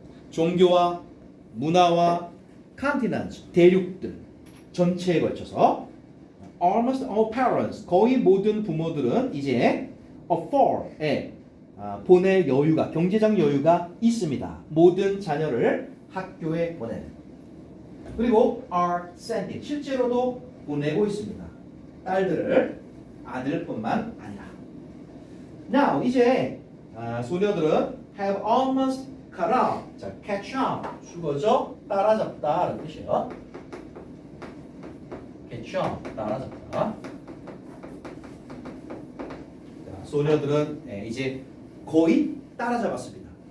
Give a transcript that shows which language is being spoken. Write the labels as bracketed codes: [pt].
[ko] 종교와 문화와 continents, 대륙들 전체에 걸쳐서 [en] almost all parents, [ko] 거의 모든 부모들은 이제 afford, 보낼 여유가, 경제적 여유가 있습니다. 모든 자녀를 학교에 보내는. 그리고 [en] are sending, [ko] 실제로도 보내고 있습니다. 딸들을, 아들뿐만 아니라. [en] Now, [ko] 이제 소녀들은 [en] have almost caught up, 자, catch up, 수거죠? [ko] 따라잡다라는 뜻이에요. [en] catch up, [ko] 따라잡다. 자, 소녀들은 이제 거의 따라잡았습니다.